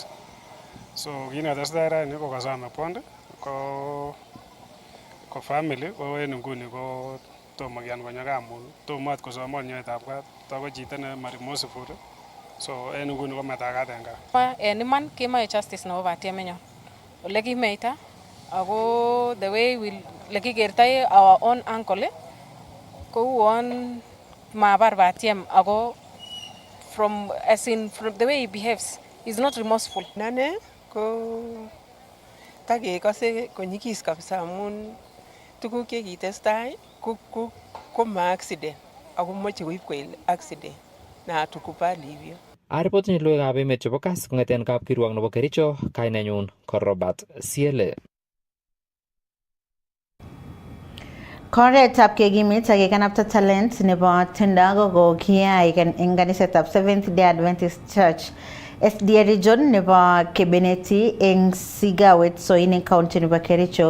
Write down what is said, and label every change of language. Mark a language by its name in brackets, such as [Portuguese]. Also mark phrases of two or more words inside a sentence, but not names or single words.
[Kalenjin] So kit netestai rani ko kasome bond ko family ko en inguni ko tomo kiyan konyo kamun tomo ot kosomon nyoetab kat tako chito ne marimosiful so en inguni ko matakat en gaa. En iman kemoe justice nebo batiemenyon ole kimeita ako [English] the way [Kalenjin] lekikertoi [English] our own uncle [Kalenjin] ko uon mabar batiem ago [English] from the way he behaves, he's not remorseful. [Kalenjin] Nane ko takekose konyikis kabisa amun tuguk chekitestai ko ma accident ako moche koib koik accident [Swahili] na tukubali hivyo. [Kalenjin] Aripoti logoiwekab emet chebo Kass kong'eten kapkirwok nebo Kericho, kainenyun ko Robert Siele. Koretab kekimit ak kekanapta talent nebo tiendo ko kiyai eng kanisetab Seventh Day Adventist Church SDA region nebo Kebeneti eng Sigawet Soin eng county nebo Kericho.